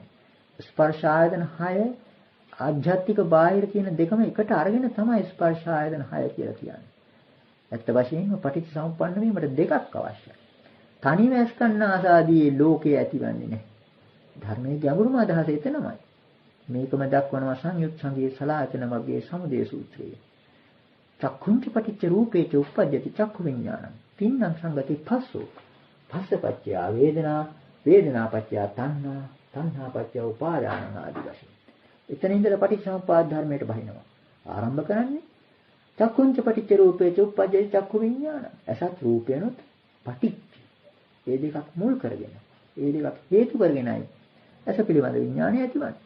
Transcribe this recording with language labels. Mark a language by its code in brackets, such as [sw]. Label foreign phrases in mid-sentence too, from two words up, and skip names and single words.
[si] ස්පර්ශ ආයතන 6 ආධ්‍යාත්මික බාහිර කියන දෙකම එකට අරගෙන තමයි ස්පර්ශ ආයතන 6 කියලා කියන්නේ. ඇත්ත වශයෙන්ම පටිච්චසමුප්පන්න වීමට දෙකක් අවශ්‍යයි. තනිව ඇස්කන්න ආසාදී ලෝකේ ඇතිවන්නේ නැහැ. ධර්මයේ ගැඹුරුම අදහස එතනමයි. මේකම දක්වනවා සංයුත් සංගයේ සලායතන වර්ගයේ සමුදය සූත්‍රයේ. [pi] චක්ඛුංච පටිච්ච රූපේච උප්පජ්ජති චක්ඛු විඥානං. තින්නම් සංගති පස්සෝ. පස්සපච්චය වේදනා, වේදනාපච්චය තණ්හා, තණ්හාපච්චය උපාදාන [si] ආදී වශයෙන්. එතන ඉඳලා පටිච්චසමුප්පාද ධර්මයට බහිනවා. ආරම්භ කරන්නේ [pi] චක්කුංච පටිච්ච රූපේච උප්පජ්ජති චක්ඛු විඥාන. [si] අසත් රූපේනොත් පටිච්ච. ඒ දෙකක් මුල් කරගෙන, ඒ දෙකක් හේතු කරගෙනයි අස පිළිබඳ විඥානය ඇතිවන්නේ.